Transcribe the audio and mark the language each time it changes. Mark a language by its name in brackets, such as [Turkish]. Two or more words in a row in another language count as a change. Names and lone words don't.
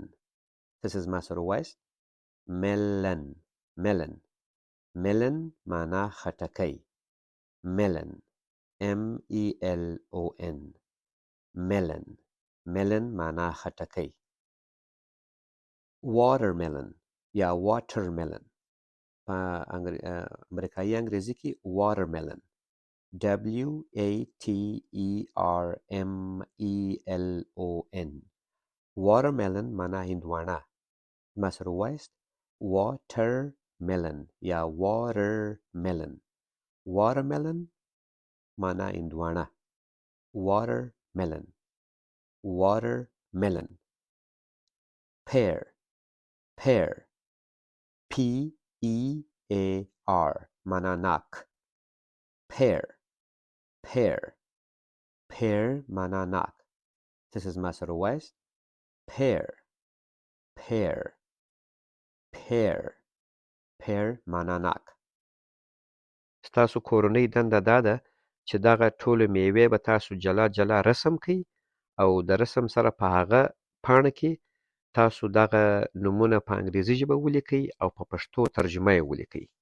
[Pashto] تاسې زما سره ووایاست [English] melon, melon, melon [Pashto] معنا خټکی. [English] melon, MELON, melon, melon [Pashto] معنا خټکی. واټرمیلن یا واټرمیلن، په امریکایي انګریزي کې [English] watermelon watermelon watermelon [Pashto] معنا هندوانه. ما سره وایست watermelon یا watermelon معنا هندوانه. [English] watermelon pear pear [Pashto] معنا ناک. pear معنا ناک. [English] This is [Pashto] ما سره وایست pear معنا ناک. ستاسو کورنۍ دنده دا ده چې دغه ټولې میوې به تاسو جلا رسم کړئ او د رسم سره په هغه پاڼه کې تاسو دغه نومونه په انګریزي ژبه ولیکئ او په پښتو ترجمه یې ولیکئ.